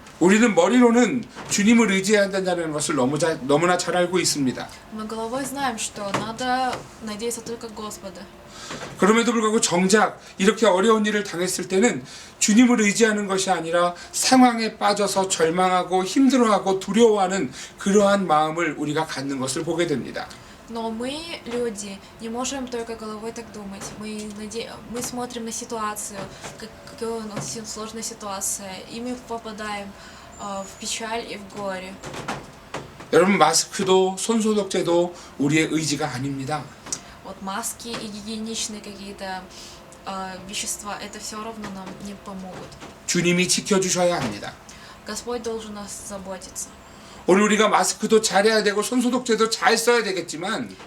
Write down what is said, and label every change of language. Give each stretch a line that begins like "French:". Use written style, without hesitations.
Korean: 우리는 머리로는 주님을 의지해야 된다는 것을 너무나 잘 알고 있습니다.
Russian: Мы головой знаем, что надо надеяться только Господа.
Korean: 그럼에도 불구하고 정작 이렇게 어려운 일을 당했을 때는 주님을 의지하는 것이 아니라 상황에 빠져서 절망하고 힘들어하고 두려워하는 그러한 마음을 우리가 갖는 것을 보게 됩니다.
Russian: Но мы, люди, не можем только головой так думать. Мы смотрим на ситуацию, какая у нас сложная ситуация, и мы попадаем в печаль и в горе.
Korean: 여러분, 마스크도 손소독제도 우리의 의지가 아닙니다.
Russian: Вот маски и гигиеничные какие-то вещества, это все равно нам не помогут.
Korean: 주님이 지켜주셔야 합니다.
Russian: Господь должен нас заботиться.
Korean: 오늘 우리가 마스크도 잘해야 되고 손소독제도 잘 써야 되겠지만